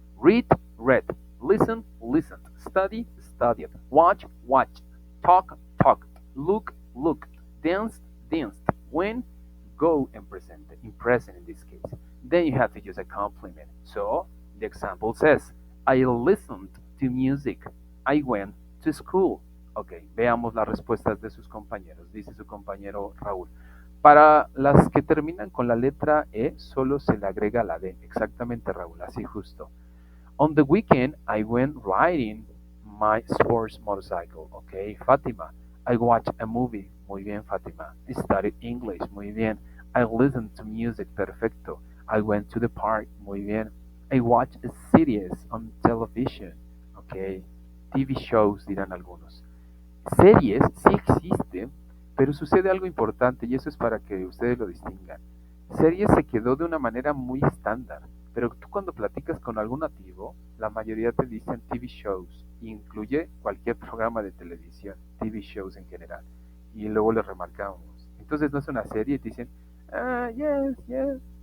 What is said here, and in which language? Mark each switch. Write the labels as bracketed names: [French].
[English] Read, read. Listen, listened. Study, studied. Watch, watched. Talk, talked. Look, looked. Dance, danced. When, go, and present. In present in this case. Then you have to use a complement. So, the example says, I listened to music. I went to school. [Spanish] Ok, veamos las respuestas de sus compañeros. Dice su compañero Raúl. Para las que terminan con la letra E, solo se le agrega la D. Exactamente, Raúl, así justo. [English] On the weekend, I went riding my sports motorcycle. Ok, Fátima. I watched a movie. Muy bien, Fátima. I studied English. Muy bien. I listened to music. Perfecto. I went to the park. Muy bien. I watched a series on television. Ok. TV shows, dirán algunos. [Spanish] Series sí existen, pero sucede algo importante y eso es para que ustedes lo distingan. Series se quedó de una manera muy estándar, pero tú cuando platicas con algún nativo, la mayoría te dicen TV shows, incluye cualquier programa de televisión, TV shows en general, y luego les remarcamos. Entonces no es una serie y te dicen, ah, yes, yes.